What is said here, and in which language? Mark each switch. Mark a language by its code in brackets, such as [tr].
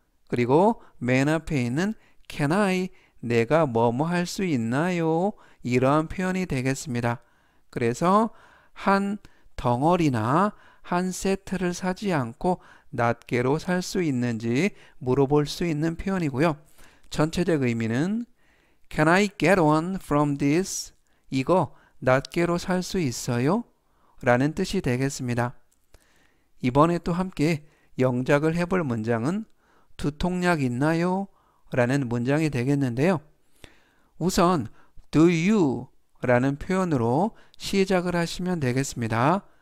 [ko] 그리고 맨 앞에 있는 [en] can I, [ko] 내가 뭐뭐 할 수 있나요? 이러한 표현이 되겠습니다. 그래서 한 덩어리나 한 세트를 사지 않고 낱개로 살 수 있는지 물어볼 수 있는 표현이고요. 전체적 의미는 [en] Can I get one from this? [ko] 이거 낱개로 살 수 있어요? 라는 뜻이 되겠습니다. 이번에 또 함께 영작을 해볼 문장은 두통약 있나요? 라는 문장이 되겠는데요. 우선 [en] do you [ko] 라는 표현으로 시작을 하시면 되겠습니다.